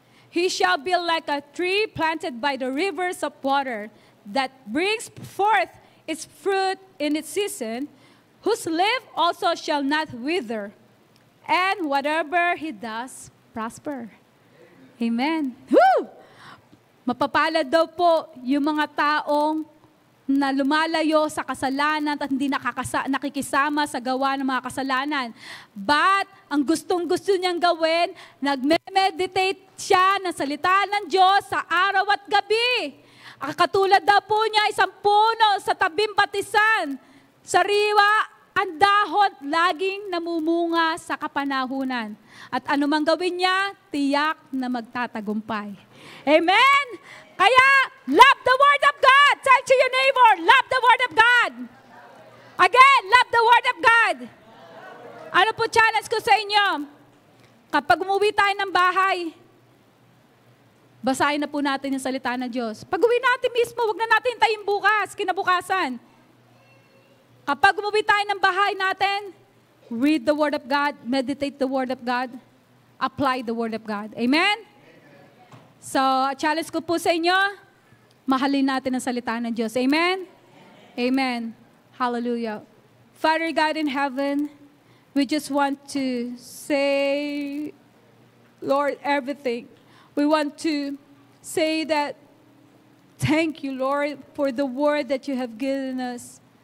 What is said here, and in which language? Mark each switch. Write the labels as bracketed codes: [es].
[en] He shall be like a tree planted by the rivers of water, that brings forth its fruit in its season, whose leaf also shall not wither, and whatever he does, prosper. Amen. Woo! [tl] Mapapalad daw po yung mga taong na lumalayo sa kasalanan at hindi nakikisama sa gawa ng mga kasalanan. But, ang gustong-gusto niyang gawin, nagme-meditate siya ng salita ng Diyos sa araw at gabi. Katulad daw po niya, isang puno sa tabing batisan, sariwa, ang dahon laging namumunga sa kapanahunan. At anumang gawin niya, tiyak na magtatagumpay. Amen? [en] Kaya, love the Word of God. Tell to your neighbor, love the Word of God. Again, love the Word of God. [tl] Ano po challenge ko sa inyo? Kapag umuwi tayo ng bahay, basahin na po natin yung salita ng Diyos. Pag uwi natin mismo, huwag na natin hintayin bukas, kinabukasan. Kapag umuwi tayo ng bahay natin, [en] read the Word of God, meditate the Word of God, apply the Word of God. Amen? [tl] So, challenge ko po sa inyo, mahalin natin ang salita ng Diyos. Amen? [en] Amen. Hallelujah. Father God in heaven, we just want to say, Lord, everything. We want to say that thank you, Lord, for the word that you have given us.